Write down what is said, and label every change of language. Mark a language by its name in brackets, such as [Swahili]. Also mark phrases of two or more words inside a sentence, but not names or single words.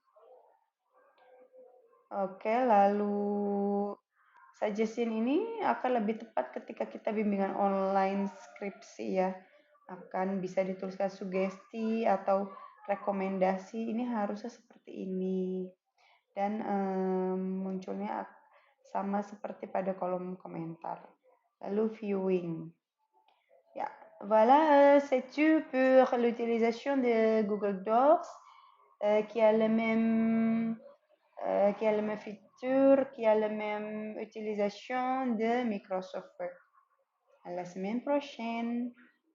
[Indonesian] Oke, lalu suggestion ini akan lebih tepat ketika kita bimbingan online skripsi ya. Akan bisa dituliskan sugesti atau rekomendasi, ini harusnya seperti ini. Dan munculnya sama seperti pada kolom komentar. Lalu viewing. Ya, [French] voilà, c'est tout pour l'utilisation de Google Docs qui a le même qui a le même feature, qui a la même utilisation de Microsoft Word. À la semaine prochaine.